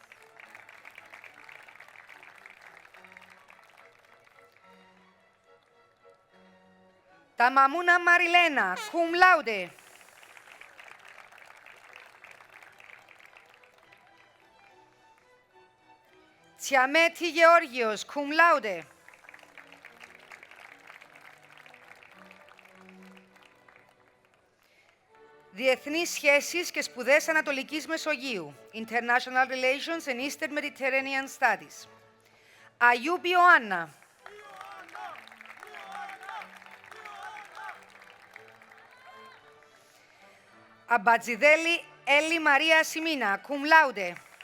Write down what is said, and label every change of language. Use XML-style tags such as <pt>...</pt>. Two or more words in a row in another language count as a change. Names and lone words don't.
<el>Ταμαμούνα Μαριλένα,</el> <la>cum laude.</la> <el>Τσιαμέτη Γεώργιος,</el> <la>cum laude.</la> <el>Διεθνείς σχέσεις και σπουδές Ανατολικής Μεσογείου,</el> <en>International Relations and Eastern Mediterranean Studies.</en> <el>Αγιούμπ Ιωάννα. Αμπατζιδέλη Έλλη Μαρία Σιμίνα,</el> <la>cum laude.</la>